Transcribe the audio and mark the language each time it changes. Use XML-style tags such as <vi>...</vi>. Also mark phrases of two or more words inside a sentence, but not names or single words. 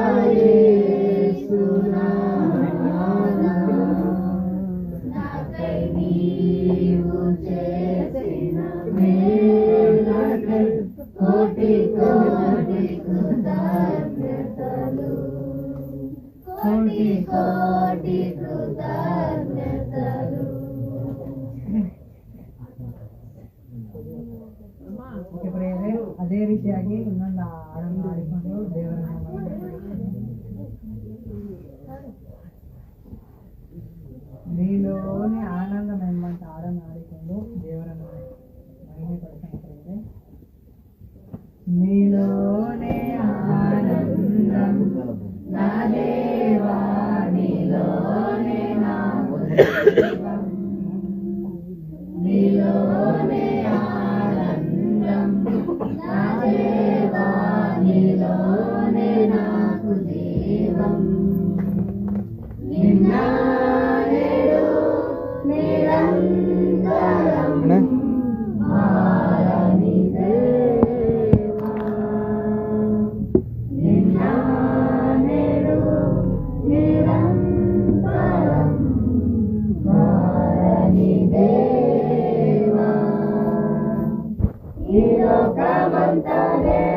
<te>యేసునామమున నాకై నీవు చేసిన మేలకై కోటి కోటి కృతజ్ఞతలు కోటి కోటి కృతజ్ఞతలు</te> <kn>ಅದೇ ರೀತಿಯಾಗಿ ಇನ್ನೊಂದು ಹಾಡನ್ನು ಹಾಡಿಕೊಂಡು ದೇವರ ನೀಲೋನೆ ಆನಂದಂ ಎಂಬಂತ ಹಾಡನ್ನು ಹಾಡಿಕೊಂಡು ದೇವರನ್ನು ಮಹಿಮೆ ಪಡಿಸಬೇಕಾಗಿದೆ.</kn> <te>నీలోనే ఆనందం నా దేవా నీలోనే నావు నీలోనే నీలోనే నాకు జీవం నిన్న నేడు నిరంతరం మారని దేవా నిన్న నేడు నిరంతరం మారని దేవా ఈ లోకమంతనే</te>